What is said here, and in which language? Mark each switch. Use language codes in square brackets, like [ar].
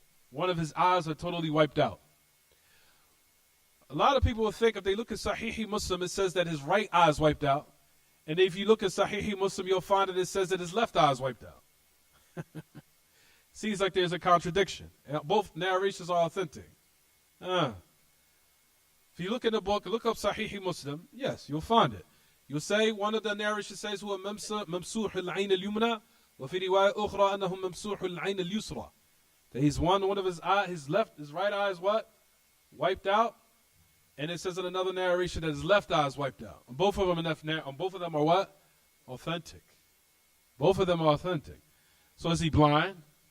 [en] One of his eyes are totally wiped out. A lot of people will think if they look at Sahih Muslim, it says that his right eye is wiped out. And if you look at Sahih Muslim, you'll find that it says that his left eye is wiped out. Seems like there's a contradiction. Both narrations are authentic. If you look in the book, look up Sahih Muslim, yes, you'll find it. You'll say, one of the narrations says, [ar] هو ممسوح العين اليمنى وفي رواية أخرى أنه ممسوح العين اليسرى. [en] That he's one of his eye, his right eye is what? Wiped out. And it says in another narration that his left eye is wiped out. And both of them are what? Authentic. Both of them are authentic. So is he blind?